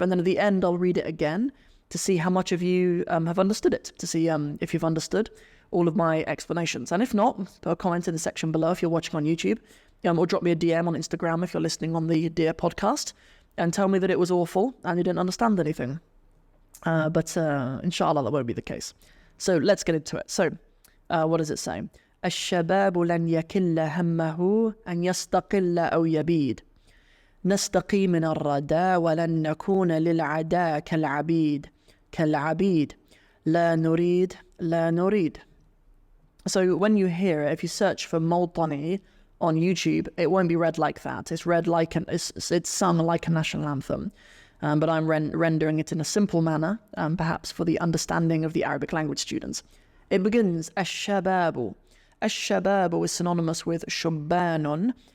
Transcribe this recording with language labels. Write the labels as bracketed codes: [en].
[en] And then at the end, I'll read it again to see how much of you have understood it, to see if you've understood all of my explanations. And if not, put a comment in the section below if you're watching on YouTube, or drop me a DM on Instagram if you're listening on the Dear podcast, and tell me that it was awful and you didn't understand anything. But inshallah that won't be the case. So let's get into it. So what does it say? [ar] الشباب لن يكل همه أن يستقل أو يبيد نستقي من الردى ولن نكون للعداء كالعبيد لا نريد. [en] So when you hear it, if you search for Mawtani on YouTube, it won't be read like that. It's read like it's sung like a national anthem. But I'm rendering it in a simple manner, perhaps for the understanding of the Arabic language students. It begins, الشباب. الشباب is synonymous with شبان.